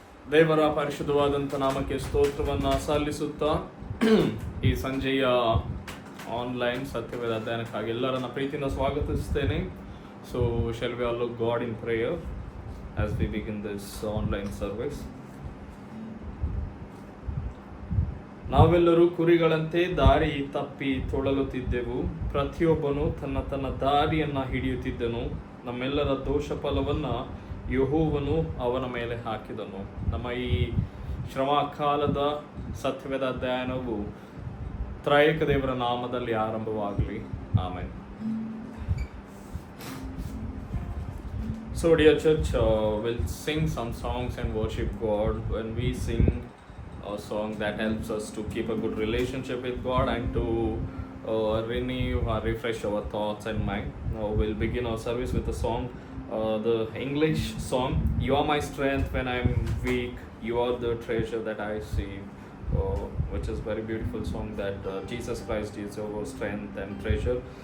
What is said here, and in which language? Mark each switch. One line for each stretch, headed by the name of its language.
Kannada: ದೇವರ ಪರಿಶುದ್ಧವಾದಂಥ ನಾಮಕ್ಕೆ ಸ್ತೋತ್ರವನ್ನು ಸಲ್ಲಿಸುತ್ತಾ ಈ ಸಂಜೆಯ ಆನ್ಲೈನ್ ಸತ್ಯವೇದ ಅಧ್ಯಯನಕ್ಕಾಗಿ ಎಲ್ಲರನ್ನ ಪ್ರೀತಿಯಿಂದ ಸ್ವಾಗತಿಸ್ತೇನೆ.
English: So shall we all look God in prayer as we begin this online service?
Kannada: ನಾವೆಲ್ಲರೂ ಕುರಿಗಳಂತೆ ದಾರಿ ತಪ್ಪಿ ತೊಳಲುತ್ತಿದ್ದೆವು, ಪ್ರತಿಯೊಬ್ಬನು ತನ್ನ ತನ್ನ ದಾರಿಯನ್ನು ಹಿಡಿಯುತ್ತಿದ್ದನು, ನಮ್ಮೆಲ್ಲರ ದೋಷ ಫಲವನ್ನು ಯೆಹೋವನು ಅವನ ಮೇಲೆ ಹಾಕಿದನು. ನಮ್ಮ ಈ ಶ್ರಮಕಾಲದ ಸತ್ಯವೇದ ಅಧ್ಯಯನವು ತ್ರೈಕ ದೇವರ ನಾಮದಲ್ಲಿ ಆರಂಭವಾಗಲಿ. Amen.
English: So dear church, we'll sing some songs and worship God. When we sing a song, that helps us to keep a good relationship with God and to renew or refresh our thoughts and mind. Now we'll begin our service with a song, the English song, You Are My Strength When I'm Weak, You Are the Treasure That I See, which is very beautiful song that Jesus Christ is our strength and treasure.